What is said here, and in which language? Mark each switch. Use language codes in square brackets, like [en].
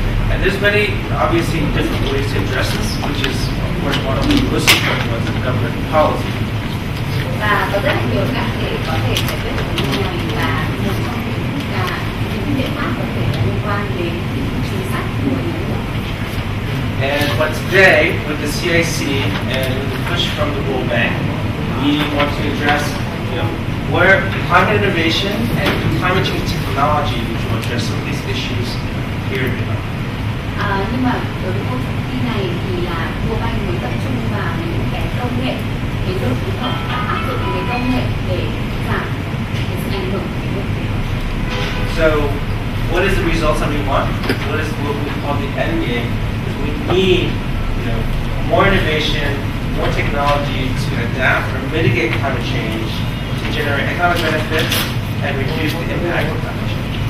[en] And there's many, obviously, different ways to address this, which is, of course, one of the most important ones in government policy. [vi] Và có rất là nhiều cách để có thể giải quyết được vấn đề này, và một trong những biện pháp có thể là liên quan đến chính sách của nhà nước. [en] But today, with the CIC and with the push from the World Bank, we want to address, where climate innovation and climate change technology, which will address some of these issues here in Vietnam. [vi] Nhưng mà đối với cuộc thi này thì là World Bank muốn tập trung vào những cái công nghệ biến đổi khí hậu, áp dụng những cái công nghệ để giảm cái sự ảnh hưởng của biến đổi khí hậu. [en] So, what is the results that we want? What is what we call the end game? Is we need, more innovation, more technology to adapt or mitigate climate change, to generate economic benefits, and reduce the impact of climate change.